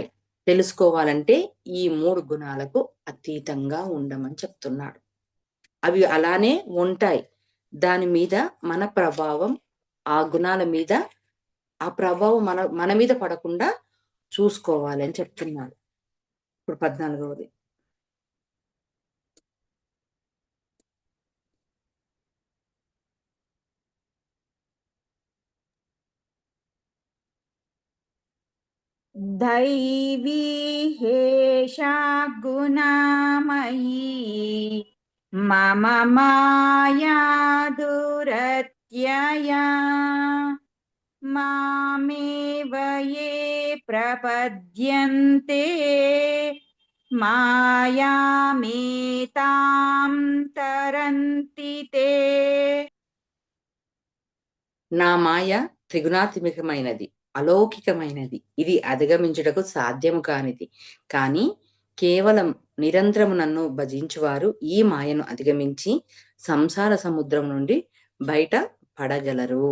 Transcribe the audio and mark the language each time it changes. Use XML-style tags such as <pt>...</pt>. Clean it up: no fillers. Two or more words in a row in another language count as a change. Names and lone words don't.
<te>తెలుసుకోవాలంటే ఈ 3 గుణాలకు అతీతంగా ఉండమని చెప్తున్నాడు. అవి అలానే ఉంటాయి. దాని మీద మన ప్రభావం, ఆ గుణాల మీద ఆ ప్రభావం మన మీద పడకుండా చూసుకోవాలని చెప్తున్నాడు. ఇప్పుడు 14వది.</te> <sa>दैवी हेषा गुणामयी मम माया दुरत्यया मामेव ये प्रपद्यन्ते मायामेतां तरन्ति ते।</sa> <te>నా మాయ త్రిగుణాత్మికమైనది, అలౌకికమైనది. ఇది అధిగమించుటకు సాధ్యము కానిది. కానీ కేవలం నిరంతరము నన్ను భజించువారు ఈ మాయను అధిగమించి సంసార సముద్రం నుండి బయట పడగలరు.</te>